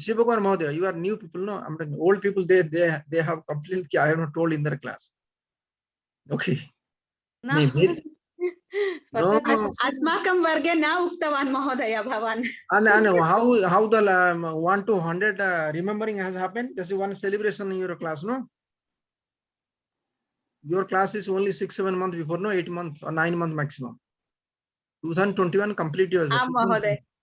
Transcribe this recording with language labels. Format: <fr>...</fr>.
<en>Shiv Kumar Mahodaya, you are new people, no? I'm talking old people. They have complained कि I have not told in their class. Okay.</en> <hi>ना नहीं very no. पता नहीं sir.</hi> <sa>अस्माकं वर्गे न उक्तवान् महोदय भवान्।</sa> <en>And how the 1 to 100 remembering has happened? This is one celebration in your class, no? Your class is only 6-7 months before, no? 8 months or 9 months maximum. 2021 complete years.</en> <sa>आम महोदय।</sa>